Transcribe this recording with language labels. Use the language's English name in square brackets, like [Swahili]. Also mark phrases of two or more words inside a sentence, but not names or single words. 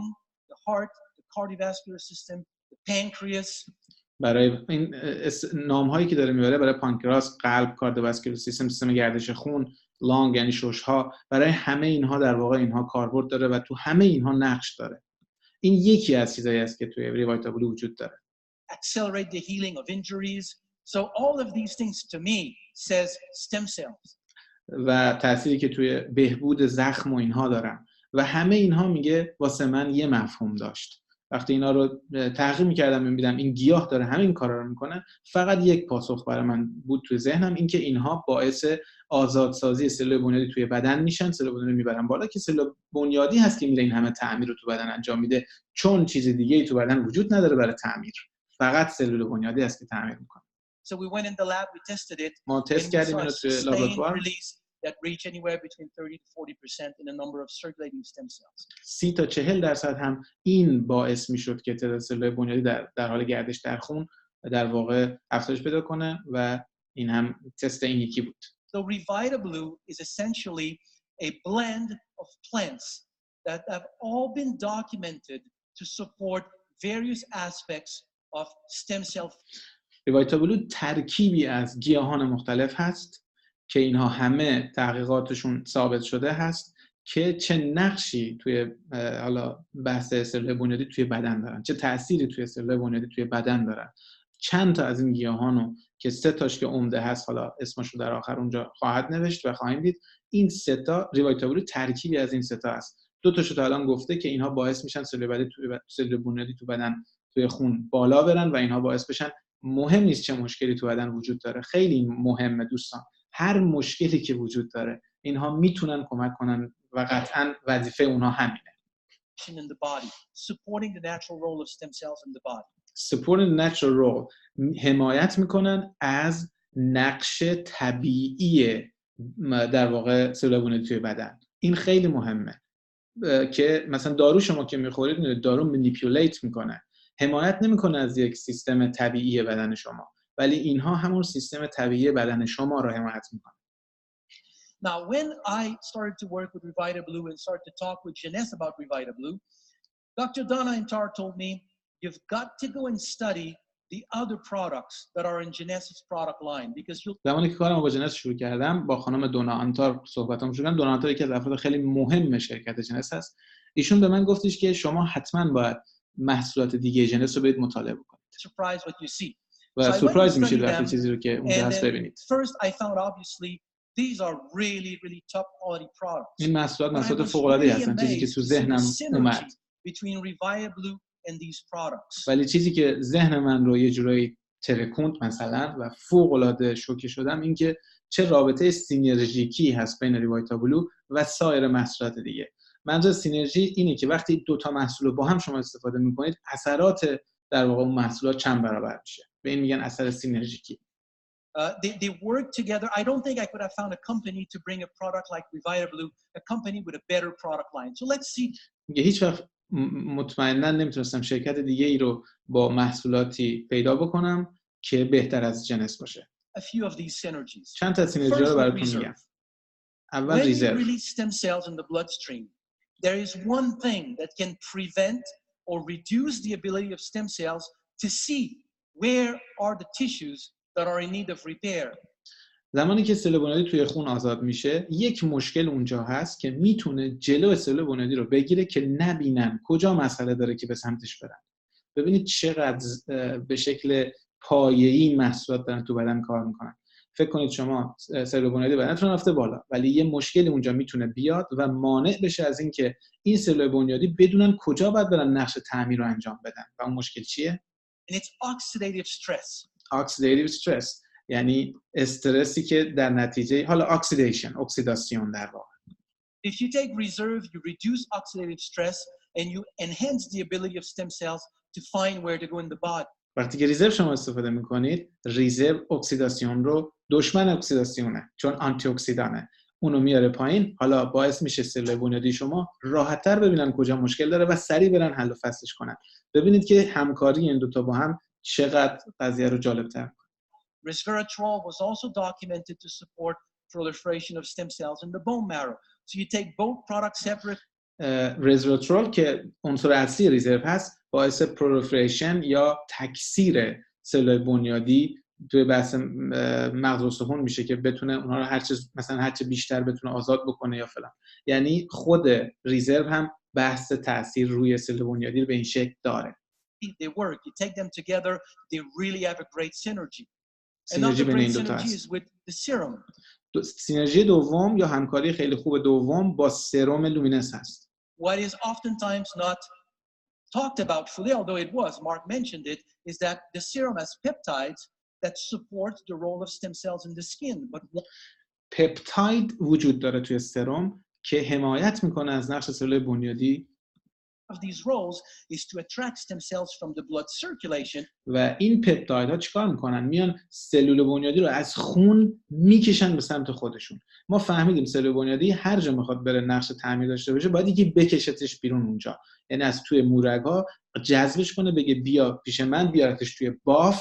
[Persian] برای این نام‌هایی که داره میبره برای پانکراس، قلب، [English] cardiovascular system, [Persian] سیستم گردش خون لانگ یعنی شش‌ها، برای همه اینها در واقع اینها کاربرد داره و تو همه اینها نقش داره. این یکی از چیزایی است که توی ریوایتابلو وجود داره. [English] Accelerate the healing of injuries. So all of these things to me says stem cells. [Persian] و تأثیری که توی بهبود زخم و اینها دارن و همه اینها میگه واسه من یه مفهوم داشت. وقتی اینا رو تحقیق می‌کردم می‌دیدم این گیاه داره همین کارا رو میکنه، فقط یک پاسخ برای من بود توی ذهنم، این که اینها باعث آزادسازی سلول بنیادی توی بدن میشن، سلول بنیادی میبرن بالا که سلول بنیادی هست که میره این همه تعمیر رو تو بدن انجام میده، چون چیز دیگه‌ای تو بدن وجود نداره برای تعمیر، فقط سلول بنیادی هست که تعمیر میکنه. [English] So we went in the lab, we tested it. [Persian] ما تست کردیم اینو توی لابراتوار. [English] That reach anywhere between 30 to 40% in a number of circulating stem cells. [Persian] 30 تا 40% هم این باعث میشد که تعداد سلول بنیادی در حال گردش در خون در واقع افزایش پیدا کنه و این هم تست این یکی بود. [English] So Revitablu is essentially a blend of plants that have all been documented to support various aspects of stem cell. [Persian] ریوایتابلو ترکیبی از گیاهان مختلف هست که اینها همه تحقیقاتشون ثابت شده هست که چه نقشی توی حالا بحث سلول بنیادی توی بدن دارن، چه تأثیری توی سلول بنیادی توی بدن دارن. چند تا از این گیاهانو که 3 تاش که عمده هست، حالا اسمشو در آخر اونجا خواهد نوشت و خواهیم دید، این 3 تا ریوایتابلو ترکیبی از این 3 تا است. 2 تاشو تا الان گفته که اینها باعث میشن سلول بنیادی تو بدن توی خون بالا برن و اینها باعث بشن، مهم نیست چه مشکلی تو بدن وجود داره، خیلی مهمه دوستان، هر مشکلی که وجود داره اینها میتونن کمک کنن و قطعاً وظیفه اونها همینه. [English] In the body, supporting the natural role of stem cells in the body. Supporting the natural role، [Persian] حمایت میکنن از نقش طبیعی در واقع سلول بنیادی توی بدن. این خیلی مهمه که مثلا دارو شما که میخورید، دارو منیپولیت میکنه، حمایت نمیکنه از یک سیستم طبیعی بدن شما، ولی اینها همون سیستم طبیعی بدن شما رو حمایت میکنه. [English] Now, when I started to work with Revitablu and started to talk with Jeunesse about Revitablu, Dr. Donna Intar told me, you've got to go and study the other products that are in Jeunesse's product line because you'll. [Persian] زمانی که کارم با جنس شروع کردم، با خانم دونا آنتار صحبتام شروع کردم. دونا آنتار یکی از افراد خیلی مهم شرکت جنس هست. ایشون به من گفتش که شما حتما باید محصولات دیگه جنس رو برید مطالعه بکنید. [English] Surprise what you see. [Persian] و سورپرایز میشید وقتی چیزی رو که اونجا هست ببینید. [English] First I found obviously these are really top quality products. [Persian] این محصولات فوق العاده هستن، چیزی که تو ذهنم اومد. [English] Between Revitablu and these products. [Persian] ولی چیزی که ذهن من رو یه جورایی ترکوند مثلا و فوق العاده شوکه شدم، این که چه رابطه سینرژیکی هست بین ریوایتابلو و سایر محصولات دیگه. منظور سینرژی اینه که وقتی 2 تا محصول رو با هم شما استفاده می‌کنید، اثرات در واقع اون محصولات چند برابر میشه. به این میگن اثر سینرژیکی. [English] They work together. I don't think I could have found a company to bring a product like Revitablu, a company with a better product line. So let's see. [Persian] هیچ وقت مطمئنا نمیتونستم شرکت دیگه ای رو با محصولاتی پیدا بکنم که بهتر از جنس باشه. [English] A few of these synergies. [Persian] چند تا سینرژی رو براتون میگم. اول ریزرو. [English] When you release stem cells in the bloodstream, there is one thing that can prevent or reduce the ability of stem cells to see where are the tissues that are in need of repair. [Persian] زمانی که سلول بنیادی توی خون آزاد میشه، یک مشکل اونجا هست که میتونه جلو سلول بنیادی رو بگیره که نبینن کجا مسئله داره که به سمتش برن. ببینید چقدر به شکل پایه‌ای محصولات دارن تو بدن کار میکنن. فکر کنید شما سلول بنیادی بدنتون رفته بالا، ولی یه مشکلی اونجا میتونه بیاد و مانع بشه از اینکه این سلول بنیادی بدونن کجا باید برن نقش تعمیر رو انجام بدن. و اون مشکل چیه؟ [English] And it's oxidative stress. Oxidative stress [Persian] یعنی استرسی که در نتیجه حالا اکسیداسیون در واقع. [English] If you take reserve, you reduce oxidative stress and you enhance the ability of stem cells to find where to go in the body. [Persian] وقتی که ریزرو شما استفاده میکنید، ریزرو اکسیداسیون رو دشمن اکسیداسیونه، چون آنتی اکسیدانه، اونو میاره پایین، حالا باعث میشه سلول بنیادی شما راحت‌تر ببینن کجا مشکل داره و سریع برن حل و فصلش کنن. ببینید که همکاری این 2 تا با هم چقدر قضیه رو جالب‌تر می‌کنه. [English] Resveratrol was also documented to support proliferation of stem cells in the bone marrow. So you take both products separate. [Persian] resveratrol که عنصر اصلی ریزرو هست، باعث پرولیفریشن یا تکثیر سلول بنیادی توی بحث مغز استخوان میشه که بتونه اونها رو هر چه بیشتر بتونه آزاد بکنه یا فلان. یعنی خود ریزرو هم بحث تاثیر روی سلول بنیادی رو به این شکل داره. [English] They work. You take them together, they really have a great synergy. [Persian] سینرژی بین این دو تا هست. سینرژی دوم یا همکاری خیلی خوب دوم با سرم لومینس هست. [English] What is oftentimes not talked about fully, although it was, Mark mentioned it, is that the serum has peptides that support the role of stem cells in the skin. But [Persian] پپتاید وجود داره توی سرم که حمایت میکنه از نقش سلول بنیادی. [English] Of these roles is to attract stem cells from the blood circulation. [Persian] و این پپتایدها چیکار میکنن؟ میان سلول بنیادی رو از خون میکشن به سمت خودشون. ما فهمیدیم سلول بنیادی هر جا میخواد بره نقش تعمیر داشته باشه باید یکی بکشتش بیرون اونجا. یعنی از توی مورگ‌ها جذبش کنه بگه بیا پیش من، بیارتش توی بافت.